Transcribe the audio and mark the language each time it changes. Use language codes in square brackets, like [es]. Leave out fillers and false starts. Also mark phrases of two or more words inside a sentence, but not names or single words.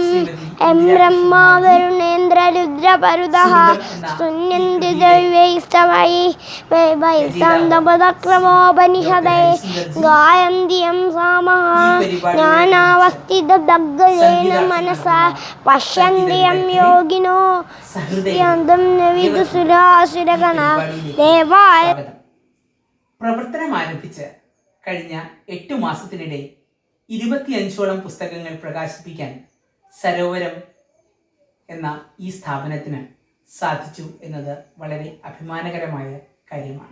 [sa] यं ब्रह्मा वरुणेन्द्ररुद्रपरुतः स्तुन्यन्ति दैवैस्तवैः छन्दोपक्रमोपनिषदे गायन्ति यं सामः ज्ञानावस्थितदग्गजेन मनसा पश्यन्ति यं योगिनो യന്തം നവിദുസുരാസുരഗണ ദേവായ. [ml] പ്രവർത്തനം ആരംഭിച്ച് കഴിഞ്ഞ 8 മാസത്തിനിടെ 25ഓളം പുസ്തകങ്ങൾ പ്രകാശിപ്പിക്കാൻ സരോവരം എന്ന ഈ സ്ഥാപനത്തിന് സാധിച്ചു എന്നത് വളരെ അഭിമാനകരമായ കാര്യമാണ്.